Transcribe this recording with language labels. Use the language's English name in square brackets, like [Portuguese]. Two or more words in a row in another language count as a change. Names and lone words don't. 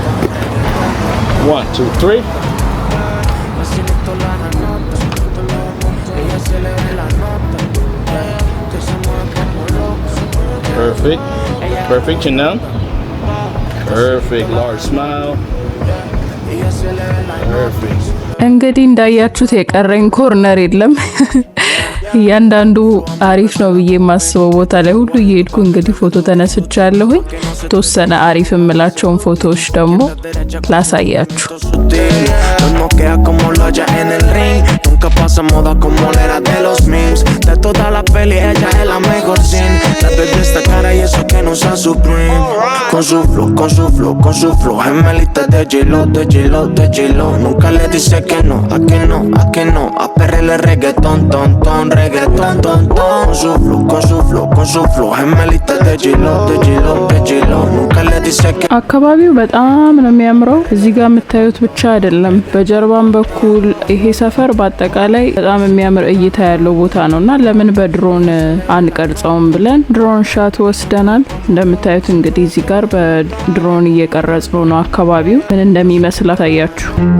[English] 1, 2, 3. Perfect. Chin down. Perfect. Large smile. Perfect. [Amharic] እንግዲህ እንዳያችሁት የቀረኝ ኮርነር የለም። እያንዳንዱ አሪፍ ነው ብዬ የማስበው ቦታ ላይ ሁሉ እየሄድኩ እንግዲህ ፎቶ ተነስቻለሁኝ። ተወሰነ አሪፍ የምላቸውን ፎቶዎች ደግሞ ላሳያችሁ። [Spanish] Queda como loya en el ring, nunca pasa moda como la era de los memes. De toda la peli ella es la mejor sin. La bebé esta cara y eso que no usa Supreme. Con su flow, gemelita de J-Lo. Nunca le dice que no, a que no. A perrele reggaeton, ton, reggaeton, ton. Con su flow, gemelita de J-Lo. Nunca le dice que [Amharic] አካባቢው በጣም ነው የሚያምረው። እዚህ ጋር የምታዩት ብቻ አይደለም በጀርባም በኩል ይሄ ሰፈር በአጠቃላይ በጣም የሚያምር እይታ ያለው ቦታ ነውና ለምን በድሮን አንቀርጸውም ብለን ድሮን ሻት ወስደናል። እንደምታዩት እንግዲህ እዚህ ጋር በድሮን እየቀረጽነው ነው አካባቢው ምን እንደሚመስል አሳያችሁ።